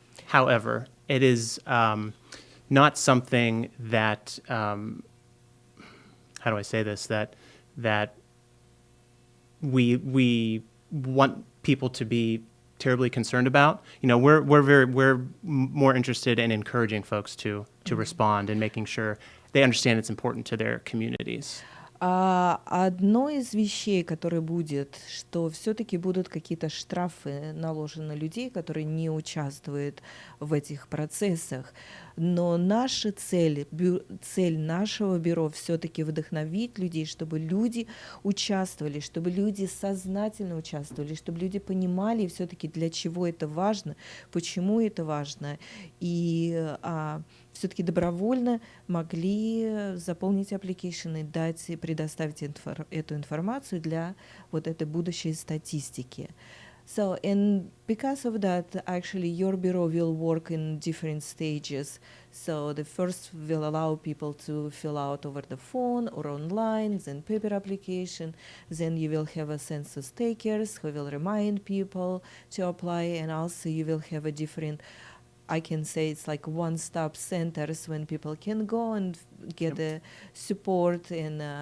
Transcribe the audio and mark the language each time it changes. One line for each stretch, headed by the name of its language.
English: However, it is not something that, how do I say this, that we want people to be terribly concerned about. We're more interested in encouraging folks to respond and making sure they understand it's important to their communities.
Russian: Одно из вещей, которое будет, что все-таки будут какие-то штрафы наложены на людей, которые не участвуют в этих процессах. Но наша цель нашего бюро все-таки вдохновить людей, чтобы люди участвовали, чтобы люди сознательно участвовали, чтобы люди понимали все-таки, для чего это важно, почему это важно, и все-таки добровольно могли заполнить application и дать, предоставить эту информацию для вот этой будущей статистики.
English: So, and because of that, actually, your bureau will work in different stages. So the first will allow people to fill out over the phone or online, then paper application. Then you will have a census takers who will remind people to apply, and also you will have a different, I can say it's like one-stop centers when people can go and get the support and